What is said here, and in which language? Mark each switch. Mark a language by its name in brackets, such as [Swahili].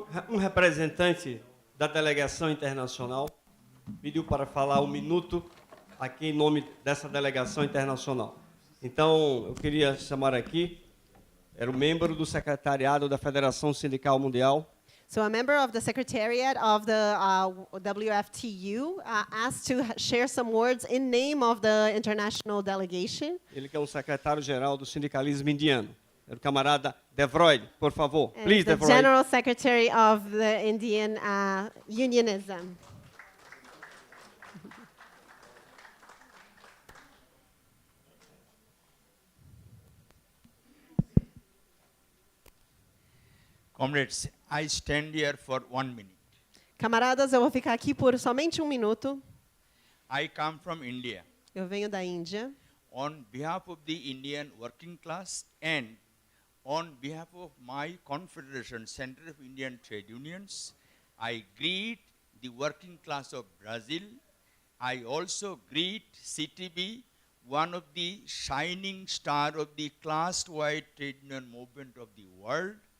[Portuguese] Representante da delegação internacional pediu para falar 1 minuto aqui em nome dessa delegação internacional. Então, eu queria chamar aqui. Era membro do secretariado da Federação Sindical Mundial. [English] So a member of the secretariat of the WFTU asked to share some words in name of the international delegation. [Portuguese] Ele que é o secretário-geral do sindicalismo indiano. Era o camarada Devroid, por favor. [English] Please, the Devroid. General Secretary of the Indian Unionism. Comrades, I stand here for 1 minute. [Portuguese] Camaradas, eu vou ficar aqui por somente 1 minuto. [English] I come from India. [Portuguese] Eu venho da Índia. [English] On behalf of the Indian working class and on behalf of my confederation, Center of Indian Trade Unions, I greet the working class of Brazil. I also greet CTB, one of the shining star of the class-wide trade union movement of the world.